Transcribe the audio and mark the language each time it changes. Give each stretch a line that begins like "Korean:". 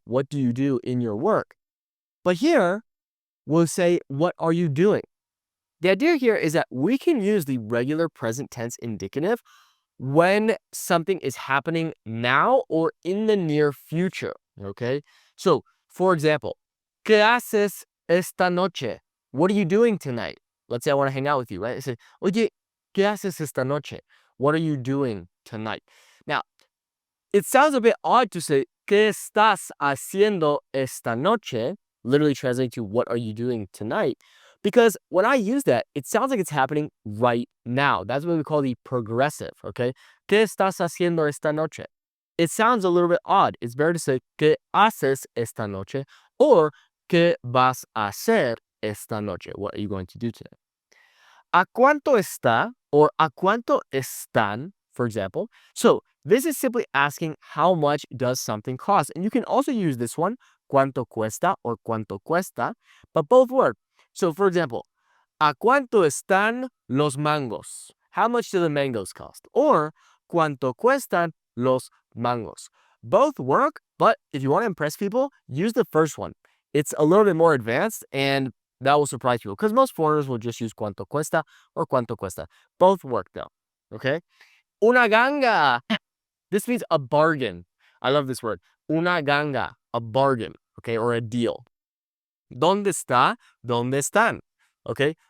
English: What do you do in your work? But here, we'll say, what are you doing? The idea here is that we can use the regular present tense indicative when something is happening now or in the near future, okay? So, for example,
Spanish: ¿qué haces esta noche?
English: What are you doing tonight? Let's say I want to hang out with you, right? I say,
Spanish: oye, ¿qué haces esta noche?
English: What are you doing tonight? Now, it sounds a bit odd to say,
Spanish: ¿qué estás haciendo esta noche?
English: Literally translating to what are you doing tonight? Because when I use that, it sounds like it's happening right now. That's what we call the progressive, okay?
Spanish: ¿Qué estás haciendo esta noche?
English: It sounds a little bit odd. It's better to say,
Spanish: ¿qué haces esta noche? Or, ¿qué vas a hacer esta noche?
English: What are you going to do today?
Spanish: ¿A cuánto está?
English: Or
Spanish: ¿a cuánto están?
English: For example. So, this is simply asking how much does something cost. And you can also use this one,
Spanish: ¿cuánto cuesta?
English: Or ¿cuánto cuesta? But both work. So, for example,
Spanish: ¿a cuánto están los mangos?
English: How much do the mangoes cost?
Spanish: Or, ¿cuánto cuestan los mangos?
English: Both work, but if you want to impress people, use the first one. It's a little bit more advanced, and that will surprise people, because most foreigners will just use
Spanish: ¿cuánto cuesta?
English: Or
Spanish: ¿cuánto cuesta?
English: Both work, though, okay?
Spanish: Una ganga.
English: This means a bargain. I love this word.
Spanish: Una ganga,
English: a bargain, okay, or a deal.
Spanish: ¿Dónde está? ¿Dónde están?
English: Okay.